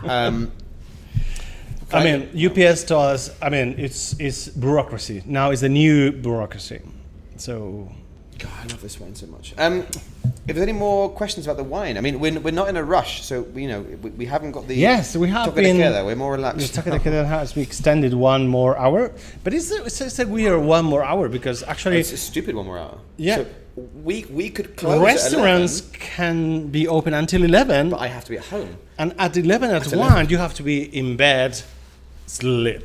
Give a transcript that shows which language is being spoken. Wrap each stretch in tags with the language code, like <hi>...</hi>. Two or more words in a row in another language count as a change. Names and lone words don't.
<en>I mean, UPS told us. I mean, it's bureaucracy now. It's a new bureaucracy, so. God, I love this wine so much. If there's any more questions about the wine, I mean, we're not in a rush, so we haven't got the Yes, we have</en> <es>toque</es> <en>been.</en> <es>de queda.</es> <en>We're more The relaxed.</en> <es>Toque de Queda</es> <en>has been extended 1 more hour, but it's a weird 1 more hour because actually It's a stupid 1 more hour. Yeah. So we could close restaurants at 11, can be open until 11, but I have to be at home. and at 11 at 1 11. you have to be in bed, sleep.</en>